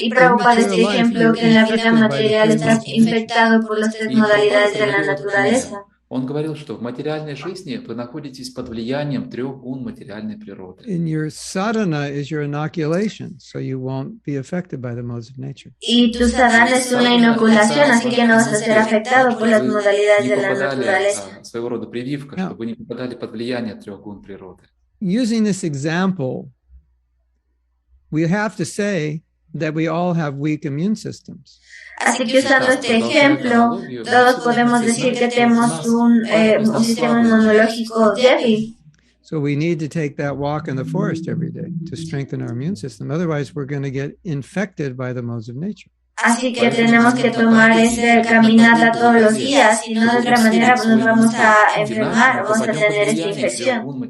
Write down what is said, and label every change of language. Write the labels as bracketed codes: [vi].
[es] Y Prabhupada este ejemplo que en la vida material estás infectado por las 3 modalidades de la naturaleza. [ru] Он говорил, что в материальной жизни вы находитесь под влиянием 3 гун материальной природы. [en] And your sadhana is your inoculation, so you won't be affected by the modes of nature. [es] Y tu sadhana es una inoculación, así que no vas a ser afectado por las modalidades de la naturaleza. [ru] Своего рода прививка, чтобы вы не попадали под влияние 3 гун природы. [en] Using this example, we have to say that we all have weak immune systems. [es] Así que usando este ejemplo, todos podemos decir que tenemos un sistema inmunológico débil. [en] So we need to take that walk in the forest every day to strengthen our immune system. Otherwise, we're going to get infected by the modes of nature. [es] Así que tenemos que tomar esa caminata todos los días, y no de otra manera nos vamos a enfermar, vamos a tener esta infección.